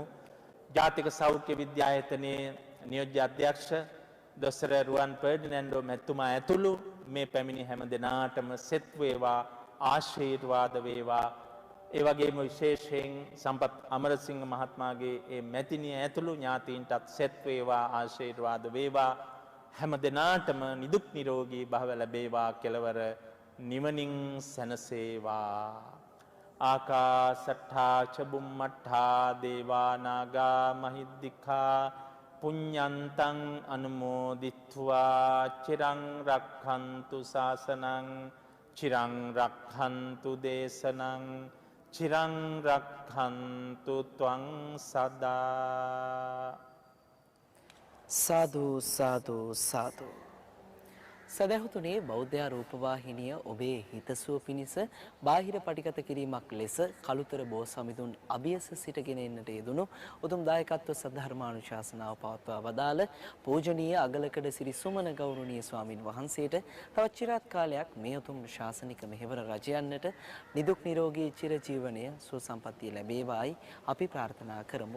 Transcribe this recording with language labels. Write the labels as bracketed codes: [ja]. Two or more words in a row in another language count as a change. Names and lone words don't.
[si] ජාතික සෞඛ්‍ය විද්‍යායතනයේ නියෝජ්‍ය අධ්‍යක්ෂ දොස්තර රුවන් ෆර්ඩිනැන්ඩෝ මැතිතුමා ඇතුළු මේ පැමිණි හැම දෙනාටම සෙත් වේවා, ආශිර්වාද වේවා. ඒ වගේම විශේෂයෙන් සම්පත් අමරසිංහ මහත්මයාගේ ඒ මැතිණිය ඇතුළු ඥාතීන්ටත් සෙත් වේවා, ආශිර්වාද වේවා. හැම දෙනාටම නිදුක් නිරෝගී භව ලැබේවා, කෙලවර නිවනින් සැනසේවා. [pi] ආකාසට්ඨා ච බුම්මට්ඨා දේවා නාග මහිද්దికා පුඤ්ඤන්තං අනුමෝදිත්වා චිරං රක්ඛන්තු ශාසනං චිරං රක්ඛන්තු දේශනං චිරං රක්ඛන්තු ත්වං සදා. [si] සාදු සාදු සාදු. සදහතුනේ බෞද්ධ රූපවාහිනිය ඔබේ හිතසුව පිණිස බාහිර පටිගත කිරීමක් ලෙස කළුතර බෝ සමිඳුන් අභියස සිටගෙන එන්නට යෙදුණු උතුම් දායකත්ව සද්ධර්මානුශාසනාව පවත්වා වදාළ පූජනීය අගලකඩ සිරි සුමන ගෞරවනීය ස්වාමින් වහන්සේට තවත් චිරාත් කාලයක් මේ උතුම් ශාසනික මෙහෙවර රජයන්නට නිදුක් නිරෝගී චිරජීවනය සුවසම්පන්නිය ලැබේවායි අපි ප්‍රාර්ථනා කරමු.